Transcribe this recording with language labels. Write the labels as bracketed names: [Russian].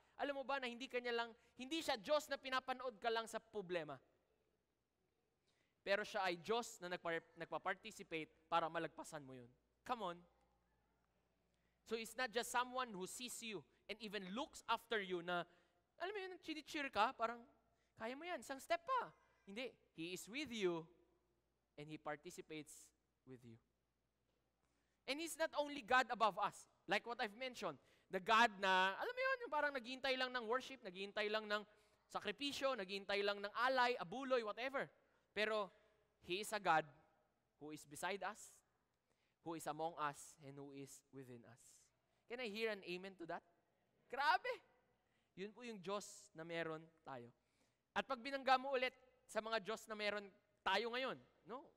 [Filipino] Alam mo ba na hindi siya Diyos na pinapanood ka lang sa problema. Pero siya ay Diyos na nagpa-participate para malagpasan mo yun. [English] Come on. So it's not just someone who sees you and even looks after you na, [Filipino] alam mo yun, chini-cheer ka, parang, kaya mo yan, isang step pa. Hindi. [English] He is with you and He participates with you. And He's not only God above us, like what I've mentioned. The God na, alam mo yun, [Filipino] yung parang naghihintay lang ng worship, naghihintay lang ng sakripisyo, naghihintay lang ng alay, abuloy, [English] whatever. Pero He is a God who is beside us, who is among us, and who is within us. Can I hear an amen to that? [Filipino] Grabe! Yun po yung Diyos na meron tayo. At pag binangga mo ulit sa mga Diyos na meron tayo ngayon, no?